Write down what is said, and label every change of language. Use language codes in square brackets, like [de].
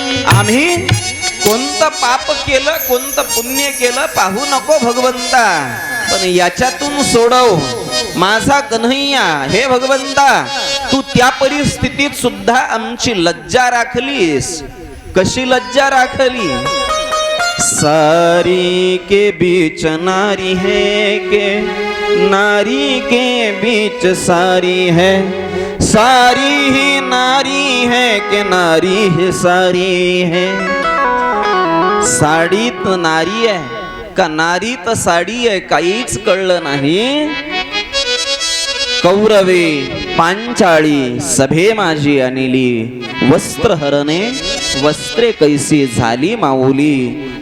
[mr] आम्ही कोणतं पाप केलं, कोणतं पुण्य केलं पाहू नको भगवंता, पण याच्यातून सोडव माझा कन्हैया. हे भगवंता तू त्या परिस्थितीत सुद्धा आमची लज्जा राखलीस. कशी लज्जा राखली, [hi] सारी के बीच नारी है के, नारी के बीच सारी है, सारी ही नारी है के नारी ही सारी है. [mr] साडीत नारी आहे का नारीत साडी आहे काहीच कळलं नाही. कौरवे पांचाळी सभे माझी आणली, वस्त्र हरणे वस्त्रे कैसी झाली माऊली.